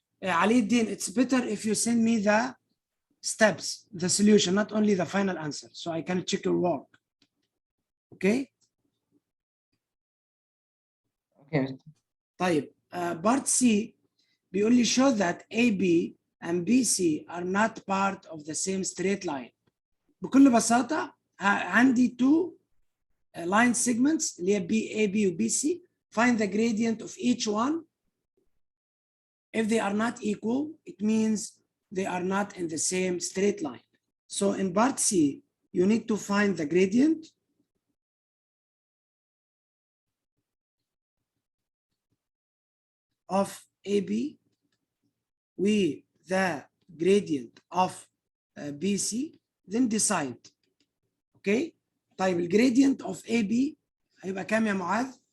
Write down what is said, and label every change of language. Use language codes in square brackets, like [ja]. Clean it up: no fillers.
[en] Ali Din, it's better if you send me the steps, the solution, not only the final answer, so I can check your work. Okay? Okay, mister. [ar] طيب [en] part C [ar] بيقول لي [en] show that AB and BC are not part of the same straight line. [ar] بكل بساطة عندي [en] two line segments [ar] اللي هي AB و BC. [en] Find the gradient of each one. If they are not equal, it means they are not in the same straight line. So in part C, you need to find the gradient of AB with the gradient of BC, then decide. Okay? [ar] طيب الجريدينت [en] of AB [ar] هيبقى كام يا معاذ؟